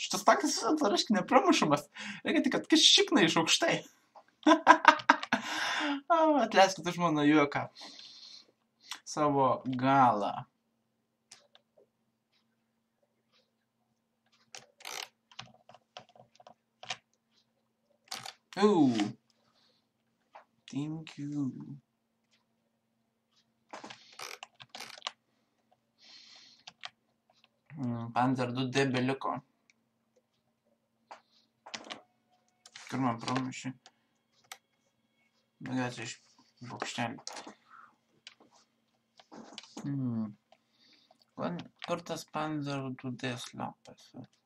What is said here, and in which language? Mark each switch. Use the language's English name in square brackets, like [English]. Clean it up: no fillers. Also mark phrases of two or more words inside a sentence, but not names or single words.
[Lithuanian] Šitas tankas reiškia nepramušamas. Reikia tik, kad šikna iš aukštai. Atleiskit už mano juoką. Savo galą. [English] Thank you. [Lithuanian] Panzer 2D beliko. Kur man pramušė? Daugiausiai iš bokštelį. Kur tas Panzer 2D slepiasi?